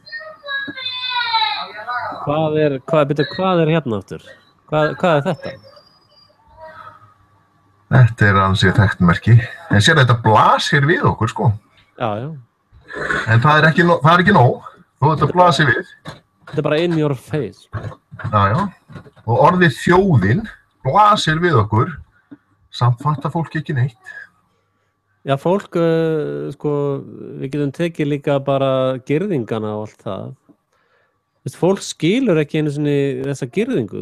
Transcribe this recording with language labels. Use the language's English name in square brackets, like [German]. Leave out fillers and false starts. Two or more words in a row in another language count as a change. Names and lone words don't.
[Icelandic] Hvað er aftur? Hvað þetta? Þetta ansið þekkt merki. En sér þetta blasir við okkur, sko. Já. En það er ekki nóg, þó þetta blasir við. Þetta bara [English] in your face. [Icelandic] Já. Og orðið þjóðin blasir við okkur, samt fattar fólk ekki neitt. Já, fólk, sko, við getum tekið líka bara girðingana og allt það. Fólk skilur ekki einu sinni þessa girðingu.